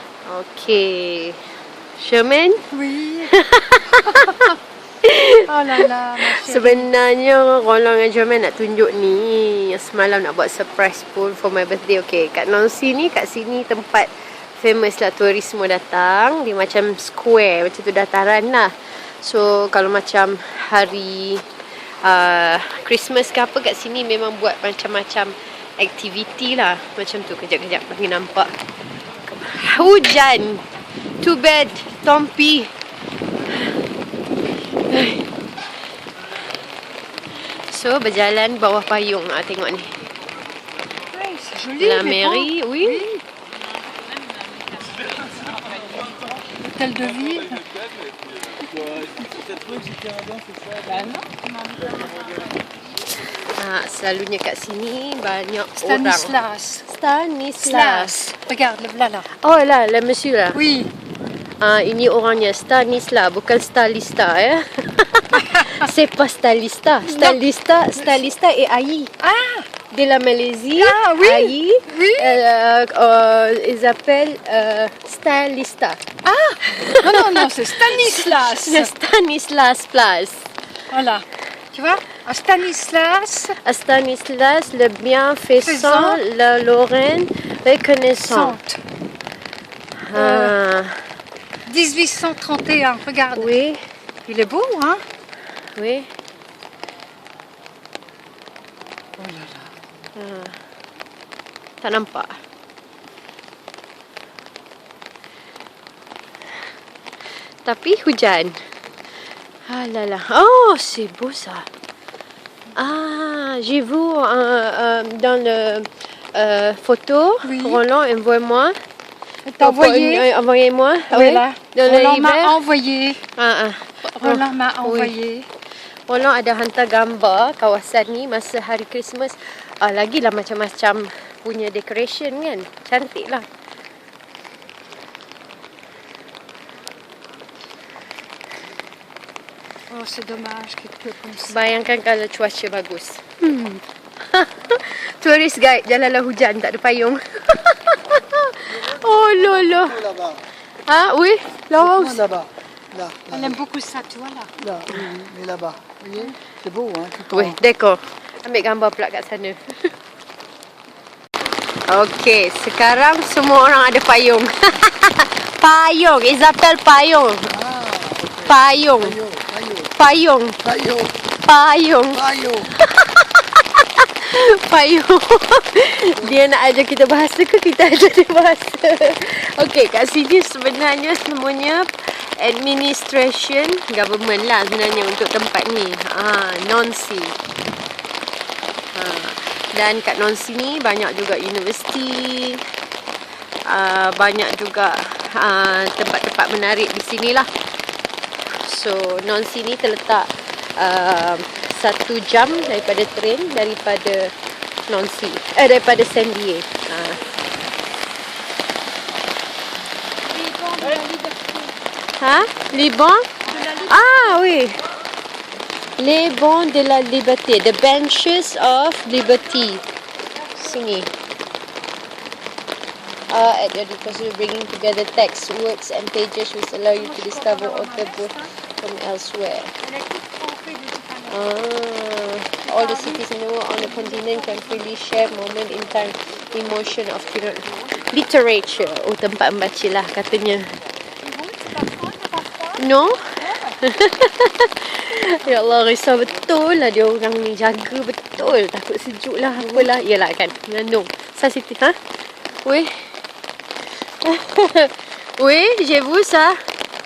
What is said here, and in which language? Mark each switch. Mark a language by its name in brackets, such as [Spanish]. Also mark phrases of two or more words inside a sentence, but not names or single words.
[French] Okay. Sherman? Oui. Oh là là, ma chérie. [Malay] Sebenarnya Rolong dengan Sherman nak tunjuk ni. Semalam nak buat surprise pun [English] for my birthday. [Malay] Okay, kat Nancy ni, kat sini tempat famous lah, turis semua datang. Dia macam square, macam tu dataran lah. So kalau macam hari Christmas ke apa, kat sini memang buat macam-macam aktiviti lah. Macam tu, kejap-kejap bagi nampak. [English] Hujan. Too bad, Tompi. [Malay] So berjalan bawah payung. Tengok ni. [French] Ouais, c'est joli. La mais mairie, bon. oui. Hôtel de ville. [Malay] Selalunya kat sini banyak [French] Stanislas. [Malay] orang. [French] Stanislas. Regarde, le voilà là. Oh là, le monsieur là. Oui. [Malay] Ini orangnya Stanislas, bukan Stalista ya. [French] C'est pas Stalista. Stalista est Aïe. Ah, De la Malaisie. Ah, oui. Aïe. Oui. Ils appellent Stalista. ah. Non, c'est Stanislas. Le Stanislas Place. Voilà. Tu vois, à Stanislas. Stanislas, le bienfaisant, la Lorraine reconnaissante. Faisant. 1831, regarde. Oui, Il est beau, hein? oui. Oh là là. [Malay] Tak nampak. Tapi hujan. [French] Ah là là. Oh, c'est beau ça. J'ai vu dans le photo. Oui. Roland, envoie-moi. T'as envoyé? Envoyez-moi. Voilà. Dans le Roland hiver. m'a envoyé. Roland m'a envoyé. [Malay] Roland ada hantar gambar kawasan ni masa hari Christmas. Lagilah macam-macam punya decoration kan. Cantik lah. [French] Oh, c'est dommage qu'il pleut comme ça. [Malay] Bayangkan kalau cuaca bagus. [English] Tourist guide, [Malay] jalanlah hujan, tak ada payung. [French] Oh lolo. Là-bas. Oui, là-haut. Là-bas. Là. Elle aime beaucoup ça, tu vois là. Là, oui, mais là-bas. Vous voyez? C'est beau, hein? Tout Oui, d'accord. [Malay] Ambil gambar pula kat sana. Okey, sekarang semua orang ada payung. Payung, [French] ils appellent payung. Payung. [Malay] Payung. Payung. Payung. Dia nak ajar kita bahasa ke kita ajar dia bahasa? Okey, kat sini sebenarnya semuanya [English] administration government [Malay] lah sebenarnya untuk tempat ni. Nancy. Dan kat Nancy ni banyak juga universiti. Banyak juga tempat-tempat menarik di sinilah. So Nancy ni terletak 1 jam daripada train daripada Nancy, daripada Saint-Dié. [French] Liban? Oui. Les bancs de la liberté, [English] the benches of liberty. [Malay] Sini. [English] At your disposal, bringing together text, words and pages which allow you to discover author book from elsewhere. All the cities in the world on the continent can freely share moment in time, emotion of literature. [Malay] Oh, tempat membaca lah katanya. No? Ya Allah, risau betul lah dia orang ni, jaga betul. Takut sejuk lah, apalah. Yelah kan, mengandung. Sensitif, [French] Oui. Oui, j'ai vu ça.